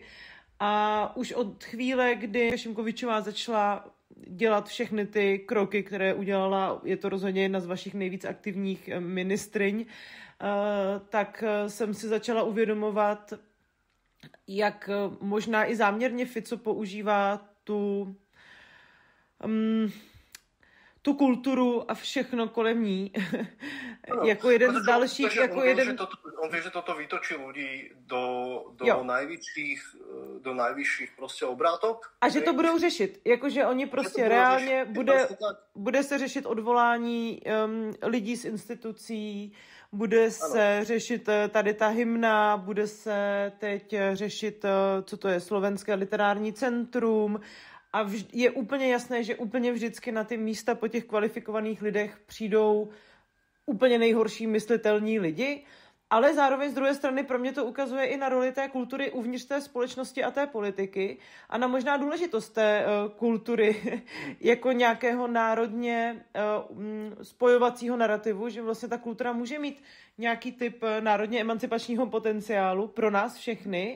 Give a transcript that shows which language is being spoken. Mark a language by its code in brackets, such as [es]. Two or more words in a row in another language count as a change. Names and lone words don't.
[cs] A už od chvíle, kdy Šimkovičová začala dělat všechny ty kroky, které udělala, je to rozhodně jedna z vašich nejvíc aktivních ministryň, tak jsem si začala uvědomovat, jak možná i záměrně Fico používá tu kulturu a všechno kolem ní. Jako jeden z dalších... [sk] On vie, že toto vytočí ľudí do najvyšších proste obrátok. [cs] A že to budou řešit. Jakože oni prostě reálně bude se řešit odvolání lidí z institucí, bude se řešit tady ta hymna, bude se teď řešit, co to je, Slovenské literární centrum. A je úplně jasné, že úplně vždycky na ty místa po těch kvalifikovaných lidech přijdou úplně nejhorší myslitelní lidi, ale zároveň z druhé strany pro mě to ukazuje i na roli té kultury uvnitř té společnosti a té politiky a na možná důležitost té kultury jako nějakého národně spojovacího narrativu, že vlastně ta kultura může mít nějaký typ národně emancipačního potenciálu pro nás všechny.